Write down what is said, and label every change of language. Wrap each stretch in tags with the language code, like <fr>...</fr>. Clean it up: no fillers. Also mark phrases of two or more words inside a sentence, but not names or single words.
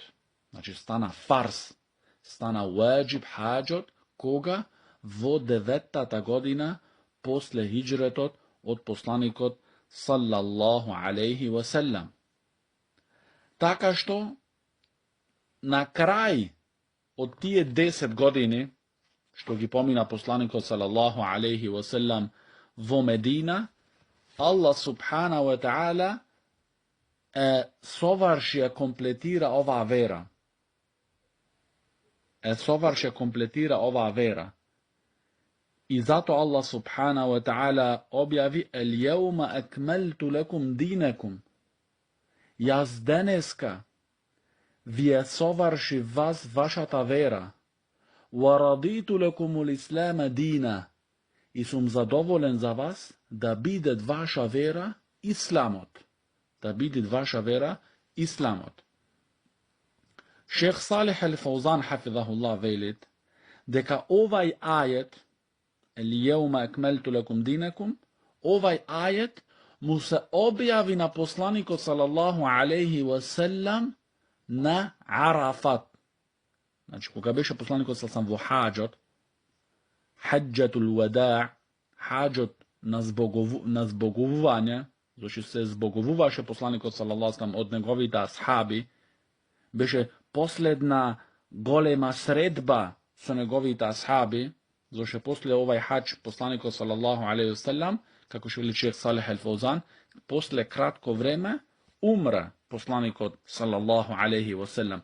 <mk>Значи стана фарс, стана ваджиб хаджот, кога во 9-тата година после хиджретот од посланикот</mk> <ar>صلى الله عليه وسلم.</ar> <mk>Така што на крај од тие 10 години што ги помина посланикот</mk> <ar>صلى الله عليه وسلم</ar> <mk>во Медина,</mk> <ar>الله سبحانه وتعالى</ar> <mk>соврши комплетира оваа вера. Соврши комплетира оваа вера. И зато</mk> <ar>الله سبحانه وتعالى</ar> <mk>објави</mk> <ar>اليوم أكملت لكم دينكم.</ar> <mk>Јас денеска ви е соврши вас вашата вера.</mk> <ar>ورضيت لكم الإسلام دينا.</ar> <mk>И сум задоволен за вас да бидет ваша вера исламот. Да бидет ваша вера исламот. Шех Салих ал-Фаузан хафизахуллах велит дека овај ајет</mk> <ar>اليوم أكملت لكم دينكم,</ar> <mk>овај ајет му се објави на посланикот</mk> <ar>صلى الله عليه وسلم</ar> <mk>на Арафат. Значи, кога беше посланикот салсам во хаджот,</mk> <ar>حجة الوداع,</ar> <mk>хаджот на збоговување, зашто се збоговуваше посланикот</mk> <ar>صلى الله عليه وسلم</ar> <mk>од неговите асхаби, беше последна голема средба со неговите асхаби, зашто после овај хадж посланикот</mk> <ar>صلى الله عليه وسلم,</ar> <mk>како што вели шех Салих ал-Фаузан, после кратко време умра посланикот</mk> <ar>صلى الله عليه وسلم.</ar>